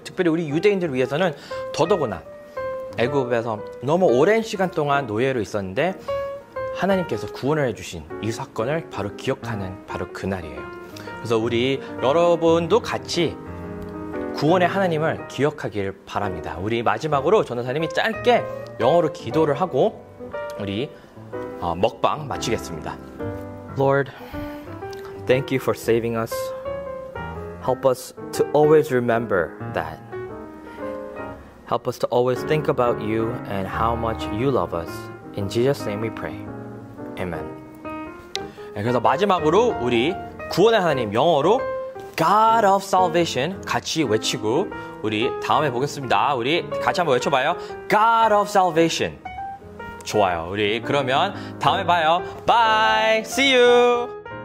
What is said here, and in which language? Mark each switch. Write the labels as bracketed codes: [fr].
[ko] 특별히 우리 유대인들을 위해서는 더더구나 애굽에서 너무 오랜 시간 동안 노예로 있었는데 하나님께서 구원을 해주신 이 사건을 바로 기억하는 바로 그날이에요. 그래서 우리 여러분도 같이 구원의 하나님을 기억하길 바랍니다. 우리 마지막으로 전도사님이 짧게 영어로 기도를 하고 우리 먹방 마치겠습니다. [en] Lord, thank you for saving us. Help us to always remember that. Help us to always think about you and how much you love us. In Jesus' name we pray. Amen. [ko] 그래서 마지막으로 우리 구원의 하나님 영어로 [en] God of Salvation [ko] 같이 외치고 우리 다음에 보겠습니다. 우리 같이 한번 외쳐봐요. [en] God of Salvation. [ko] 좋아요. 우리 그러면 다음에 봐요. [en] Bye. See you.